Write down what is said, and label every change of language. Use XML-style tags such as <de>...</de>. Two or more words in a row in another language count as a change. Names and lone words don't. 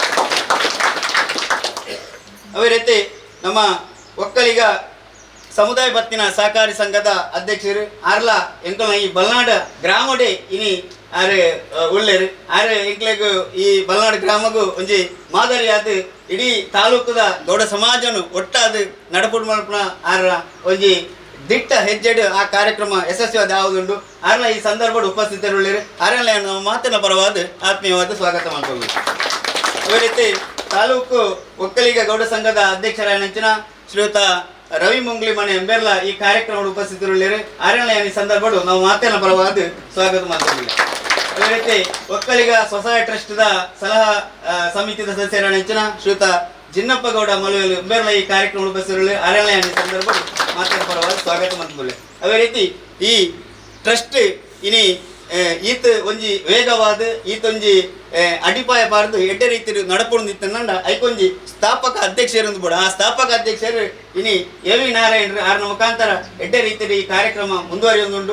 <tcy>ಅದೇ ರೀತಿ ನಮ್ಮ ಒಕ್ಕಲಿಗ ಸಮುದಾಯ ಬತ್ತಿನ ಸಹಕಾರಿ ಸಂಘದ ಅಧ್ಯಕ್ಷರು ಆರ್ಲ ಎಂಕಲ್ನ ಈ ಬಲ್ನಾಡು ಗ್ರಾಮಡೆ ಇನಿ ಆರೆ ಉಳ್ಳೇರು ಆರೆ ಎಂಕ್ಲೆಗು ಈ ಬಲ್ನಾಡು ಗ್ರಾಮಗೂ ಒಂಜಿ ಮಾದರಿಯಾದ ಇಡೀ ತಾಲೂಕದ ಗೌಡ ಸಮಾಜನು ಒಟ್ಟಾದ ನಡಪುಡು ಮಲ್ಪನ ಆರ ಒಂಜಿ ದಿಟ್ಟ ಹೆಜ್ಜೆಡು ಆ ಕಾರ್ಯಕ್ರಮ ಯಶಸ್ವಿಯಾದ ಯಾವುದುಂಡು ಆರ್ಲ ಈ ಸಂದರ್ಭದ ಉಪಸ್ಥಿತರುಳ್ಳೇರು ಆರೆಲ್ಲ</tcy> <kn>ನಮ್ಮ ಮಾತಿನ ಪರವಾದ ಆತ್ಮೀಯವಾದ ಸ್ವಾಗತ ಮಾಡ್ಕೊಂಡು</kn> <tcy>ಅದೇ ರೀತಿ ತಾಲೂಕು ಒಕ್ಕಲಿಗ ಗೌಡ ಸಂಘದ ಅಧ್ಯಕ್ಷರಾಯನಂಚಿನ ಶ್ರೀಯುತ ರವಿ ಮುಂಗ್ಲಿ ಮನೆ ಎಂಬೆಲ್ಲ ಈ ಕಾರ್ಯಕ್ರಮದ ಉಪಸ್ಥಿತರುಳ್ಳೇರು ಆರೆಲ್ಲ ಈ ಸಂದರ್ಭಡು</tcy> <kn>ನಾವು ಮಾತಿನ ಪರವಾದ ಸ್ವಾಗತ ಮಾಡ್ಕೊಂಡಿಲ್ಲ</kn> <tcy>ಅದೇ ರೀತಿ ಒಕ್ಕಲಿಗ ಸ್ವಸಹಾಯ ಟ್ರಸ್ಟ್ದ ಸಲಹಾ ಸಮಿತಿದ ಸದಸ್ಯರಾಯನಂಚಿನ ಶ್ರೀಯುತ ಜಿನ್ನಪ್ಪ ಗೌಡ ಮಲುವೆಲು ಎಂಬೆಲ್ಲ ಈ ಕಾರ್ಯಕ್ರಮದ ಉಪಸ್ಥಿತರುಳ್ಳಿ ಆರೆಲ್ಲ ಈ ಸಂದರ್ಭಡು ಮಾತಿನ ಪರವಾದ ಸ್ವಾಗತ ಮಾಡ್ಕೊಳ್ಳಿ ಅದೇ ರೀತಿ ಈ ಟ್ರಸ್ಟ್ ಇನಿ ಈತ ಒಂಜಿ ವೇಗವಾದ ಈತೊಂಜಿ ಅಡಿಪಾಯ ಪಾರ್ದು ಎಡ್ಡೆ ರೀತಿ ನಡಪುಂದಿತ್ತಂಡ ಐಕೊಂಜಿ ಸ್ಥಾಪಕ ಅಧ್ಯಕ್ಷರು ಕೂಡ ಆ ಸ್ಥಾಪಕ ಅಧ್ಯಕ್ಷರು ಇನಿ ಎವಿ ನಾರಾಯಣರು ಆರ್ನ ಮುಖಾಂತರ ಎಡ್ಡೆ ರೀತಿ ಈ ಕಾರ್ಯಕ್ರಮ ಮುಂದುವರಿಯುವುದುಂಟು.</tcy>